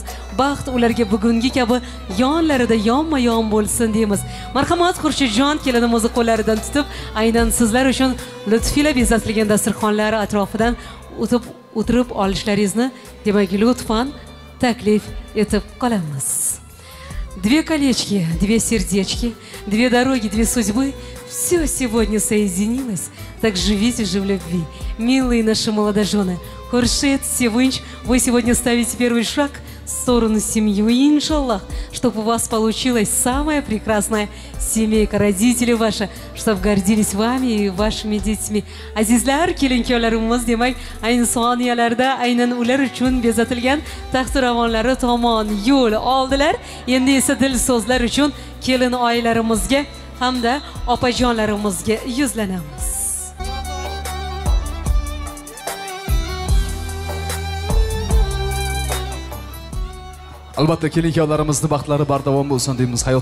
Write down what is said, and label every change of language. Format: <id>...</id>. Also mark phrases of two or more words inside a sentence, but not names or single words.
<uz>Baxt ularga bugungi kabi yonlarida yonma-yon bo'lsin deymiz. Marhamat, Xurshidjon kelinimizni qo'llaridan tutib, aynan sizlar uchun lutfila bezatilgan dasturxonlar atrofidan o'tirib olishlaringizni demak lutfan taklif etib qolamiz.</uz> <ru>Две колечки, две сердечки, две дороги, две судьбы. Все сегодня соединилось. Так живите же в любви, милые наши молодожены. Хуршид, Севынч, вы сегодня ставите первый шаг в сторону семьи. И иншаллах, чтобы у вас получилась самая прекрасная семейка, родители ваши, чтобы гордились вами и вашими детьми.</ru> <uz>Azizlar, kelin-kuyovlarimiz demak ayni soniyalarda aynan ular uchun bezatilgan taxt-ravonlari tomon yo'l oldilar. Endi esa dil so'zlar uchun kelin oilalarimizga hamda opajonlarimizga yuzlanamiz. Albatta kelin-kuyovlarimizni baxtlari bardavom bo'lsin deymiz.</uz>